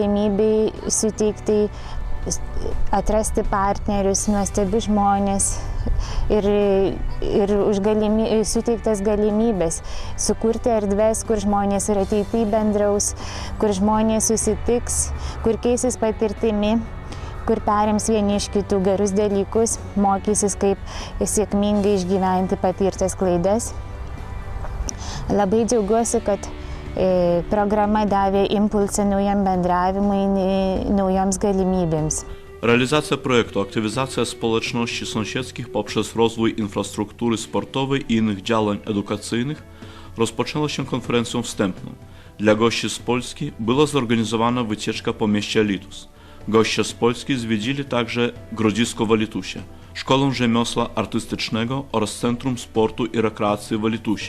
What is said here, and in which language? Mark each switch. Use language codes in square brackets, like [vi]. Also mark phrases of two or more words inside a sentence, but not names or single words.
[lt] galimybei suteikti atrasti partnerius, nuostabius žmonės, ir suteiktas galimybės sukurti erdves, kur žmonės ir ateityje bendraus, kur žmonės susitiks, kur keisis patirtimi, kur perims vieni iš kitų gerus dalykus, mokysis, kaip sėkmingai išgyventi patirtas klaidas. Labai džiaugiuosi, kad programa davė impulsą naujam bendravimui, naujoms galimybėms. [pl] Realizacja projektu Aktywizacja społeczności sąsiedzkich poprzez rozwój infrastruktury sportowej i innych działań edukacyjnych rozpoczęła się konferencją wstępną. Dla gości z Polski była zorganizowana wycieczka po mieście Litus. Goście z Polski zwiedzili także Grodzisko w Alitusie, Szkołę Rzemiosła Artystycznego oraz Centrum Sportu i Rekreacji w Alitusie.